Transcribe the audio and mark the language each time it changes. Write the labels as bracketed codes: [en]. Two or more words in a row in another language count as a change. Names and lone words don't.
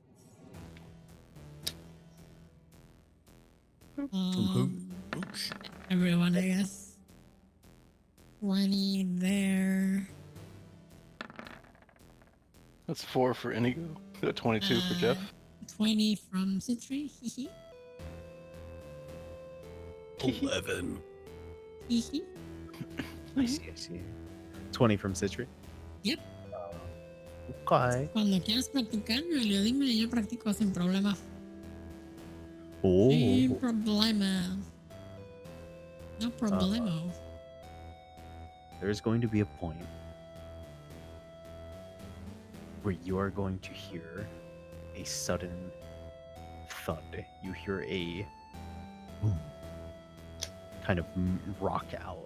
[en] From who? Everyone, I guess. 20 there. That's 4 for Inigo. 22 for Jeff. 20 from Citri. Hee 11. hee. I see. 20 from Citri. Yep. Okay. [es] Cuando quieras practicar, Julio, dime, yo practico sin problema. [en] Oh. [es] Sin problema. No problemo. [en] there's going to be a point where you are going to hear a sudden thud. You hear a boom, kind of rock out,